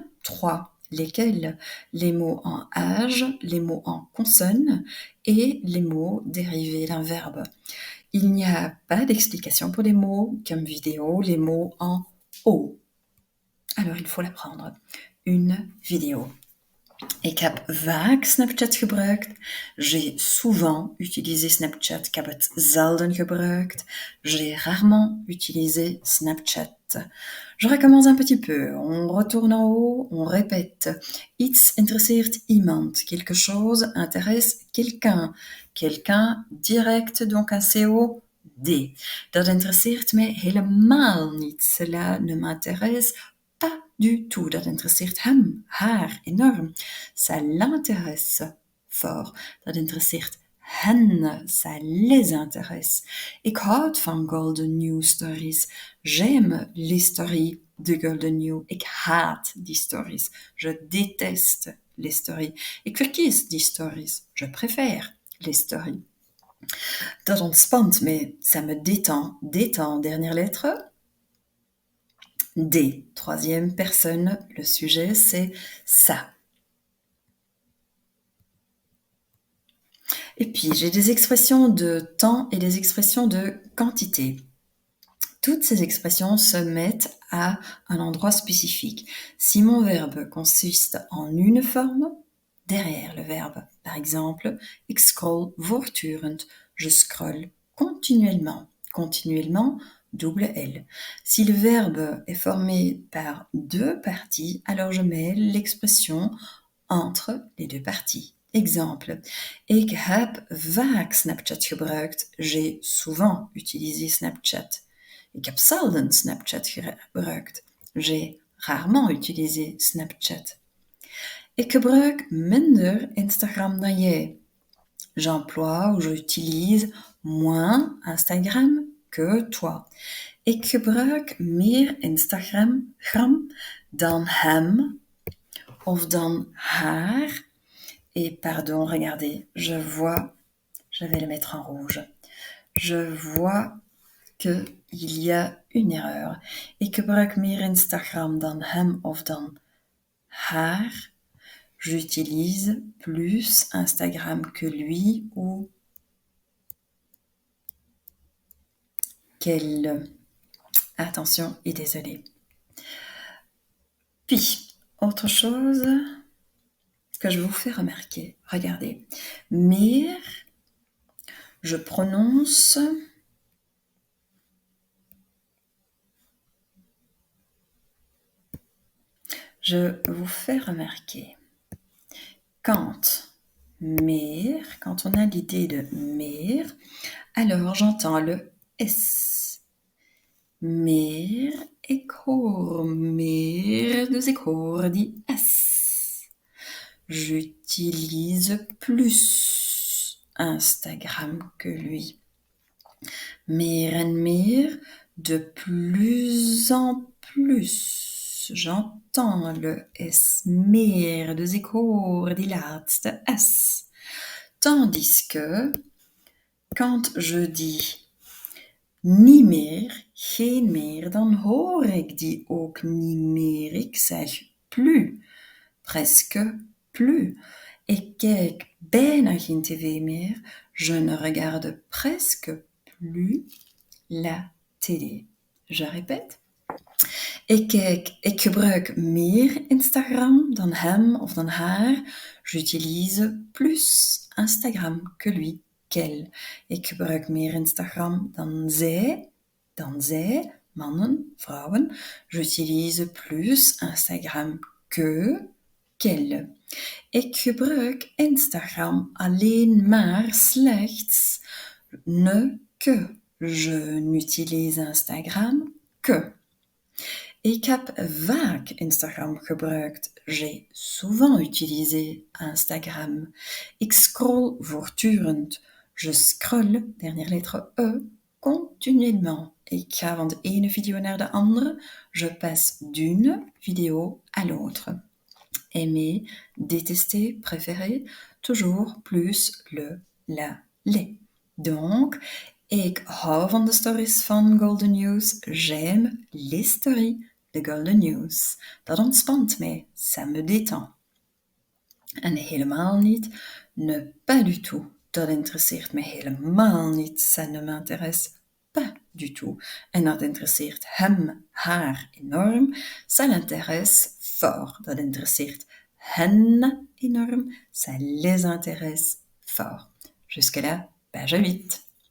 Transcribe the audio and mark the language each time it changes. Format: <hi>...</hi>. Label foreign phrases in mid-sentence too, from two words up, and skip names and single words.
<fr>3. Lesquels? Les mots en âge, les mots en consonne et les mots dérivés d'un verbe. Il n'y a pas d'explication pour les mots comme vidéo, les mots en O. Alors il faut l'apprendre. Une vidéo.</fr> <nl>Ik heb vaak Snapchat gebruikt.</nl> <fr>J'ai souvent utilisé Snapchat.</fr> <nl>Ik heb het zelden gebruikt.</nl> <fr>J'ai rarement utilisé Snapchat. Je recommence un petit peu. On retourne en haut, on répète.</fr> <nl>Iets interesseert iemand.</nl> <fr>Quelque chose intéresse quelqu'un. Quelqu'un direct, donc un COD.</fr> <nl>Dat interesseert mij helemaal niet.</nl> <fr>Cela ne m'intéresse pas du tout.</fr> <nl>Dat interesseert hem, haar, enorm.</nl> <fr>Ça l'intéresse fort.</fr> <nl>Dat interesseert hen.</nl> <fr>Ça les intéresse.</fr> <nl>Ik houd van Golden New Stories.</nl> <fr>J'aime les stories de Golden New.</fr> <nl>Ik haat die stories.</nl> <fr>Je déteste les stories.</fr> <nl>Ik verkies die stories.</nl> <fr>Je préfère les stories.</fr> <nl>Dat ontspant me.</nl> <fr>Ça me détend. Détend, dernière lettre. D, troisième personne, le sujet c'est ça. Et puis j'ai des expressions de temps et des expressions de quantité. Toutes ces expressions se mettent à un endroit spécifique. Si mon verbe consiste en une forme, derrière le verbe, par exemple,</fr> <nl>ik scroll voortdurend,</nl> <fr>je scrolle continuellement. Continuellement, double L. Si le verbe est formé par 2 parties, alors je mets l'expression entre les 2 parties. Exemple,</fr> <nl>ik heb vaak Snapchat gebruikt.</nl> <fr>J'ai souvent utilisé Snapchat.</fr> <nl>Ik heb zelden Snapchat gebruikt.</nl> <fr>J'ai rarement utilisé Snapchat.</fr> <nl>Ik gebruik minder Instagram dan jij.</nl> <fr>J'emploie ou j'utilise moins Instagram que toi.</fr> <nl>Ik gebruik meer Instagram dan hem of dan haar.</nl> <fr>Et pardon, regardez, je vais le mettre en rouge. Je vois qu'il y a une erreur.</fr> <nl>Ik gebruik meer Instagram dan hem of dan haar.</nl> <fr>J'utilise plus Instagram que lui ou qu'elle. Attention et désolé. Puis, autre chose que je vous fais remarquer. Regardez. Meer, je prononce je vous fais remarquer. Quand on a l'idée de meer, alors j'entends le S.</fr> <nl>Meer, ik hoor meer, dus ik hoor die S.</nl> <fr>J'utilise plus Instagram que lui.</fr> <nl>Meer en meer,</nl> <fr>de plus en plus. J'entends le S.</fr> <nl>Meer, dus ik hoor die laatste S. Tandis que, quand je dis niet meer, geen meer, dan hoor ik die ook niet meer. Ik zeg plus,</nl> <fr>presque plus.</fr> <nl>Ik kijk bijna geen tv meer.</nl> <fr>Je ne regarde presque plus la télé. Je répète.</fr> <nl>Ik gebruik meer Instagram dan hem of dan haar.</nl> <fr>J'utilise plus Instagram que lui, qu'elle.</fr> <nl>Ik gebruik meer Instagram dan zij, mannen, vrouwen.</nl> <fr>J'utilise plus Instagram qu'elle.</fr> <nl>Ik gebruik Instagram alleen maar slechts,</nl> <fr>ne que. Je n'utilise Instagram que.</fr> <nl>Ik heb vaak Instagram gebruikt.</nl> <fr>J'ai souvent utilisé Instagram.</fr> <nl>Ik scroll voortdurend.</nl> <fr>Je scrolle, dernière lettre E, continuellement.</fr> <nl>Ik ga van de ene video naar de andere.</nl> <fr>Je passe d'une vidéo à l'autre. Aimer, détester, préférer, toujours plus le, la, les. Donc,</fr> <nl>ik hou van de stories van Golden News.</nl> <fr>J'aime les stories de Golden News.</fr> <nl>Dat ontspant mij.</nl> <fr>Ça me détend.</fr> <nl>En helemaal niet,</nl> <fr>ne pas du tout.</fr> <nl>Dat interesseert me helemaal niet.</nl> <fr>Ça ne m'intéresse pas du tout.</fr> <nl>En dat interesseert hem, haar enorm.</nl> <fr>Ça l'intéresse fort.</fr> <nl>Dat interesseert hen enorm.</nl> <fr>Ça les intéresse fort. Jusque-là, page 8.</fr>